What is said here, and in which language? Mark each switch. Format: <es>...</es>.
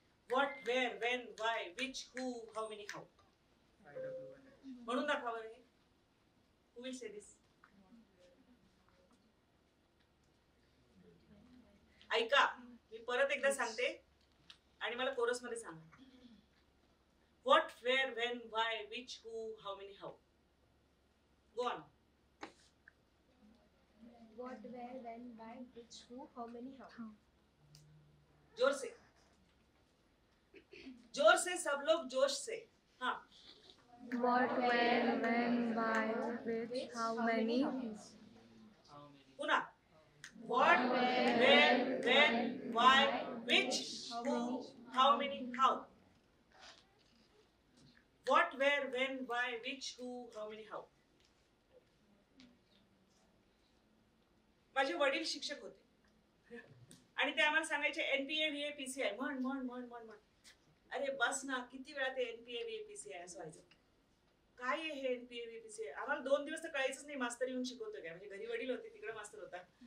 <en>What, where, when, why, which, who, how many, how.</en> <mr>म्हणून दाखवा बरं हे.</mr> <en>Who will say this?</en> <mr>ऐका, मी परत एकदा सांगते आणि मला कोरस मध्ये सांगा.</mr> <en>What, where, when, why, which, who, how many, how. Go on. What, where, when, why, which, who, how many, how.</en> <hi>जोर से, जोर से, सब लोग जोश से. हाँ.</hi> <en>What, where, when, why, which, how many.</en> <mr>पुन्हा.</mr> <en>What, where, when, why, which, who, how many, how. What, where, when, why, which, who, how many, how.</en> <mr>माझे वडील शिक्षक होते आणि ते आम्हाला सांगायचे एनपीए व्हीए पीसीआय म्हण म्हण म्हण म्हण म्हण. अरे बस ना, किती वेळा ते एनपीए व्हीए पीसीआय असं व्हायचं. काय आहे हे एनपीए व्हीए पीसीआय? आम्हाला 2 दिवस तर कळायचंच नाही मास्तर येऊन शिकवतो काय. म्हणजे घरी वडील होते, तिकडे मास्तर होता.</mr>